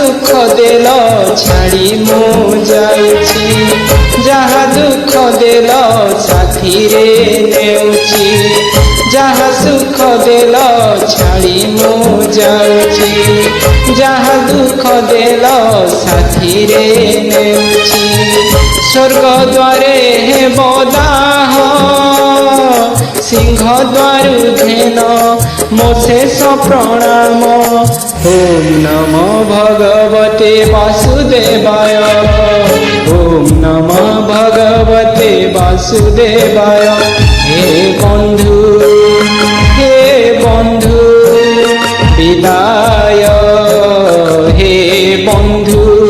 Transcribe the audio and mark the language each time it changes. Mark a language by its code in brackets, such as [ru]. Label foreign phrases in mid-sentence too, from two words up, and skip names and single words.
[or] ଦେଲ ଛାଡ଼ି ମୁଁ ଯାଉଛି ଯାହା ଦୁଃଖ ଦେଲ ସାଥି ରେ ନେଉଛି ଯାହା ସୁଖ ଦେଲ ଛାଡ଼ି ମୁଁ ଯାଉଛି ଯାହା ଦୁଃଖ ଦେଲ ସାଥି ରେ ନେଉଛି ସ୍ୱର୍ଗ ଦ୍ୱାରେ ହେ ବଦାହ ସିଂହ ଦ୍ୱାରୁ ଧେନ ମୋ ଶେଷ ପ୍ରଣାମ [sa] ओम नमो भगवते वासुदेवाय ओम नमो भगवते वासुदेवाय [or] ହେ ବନ୍ଧୁ ବିଦାୟ ହେ ବନ୍ଧୁ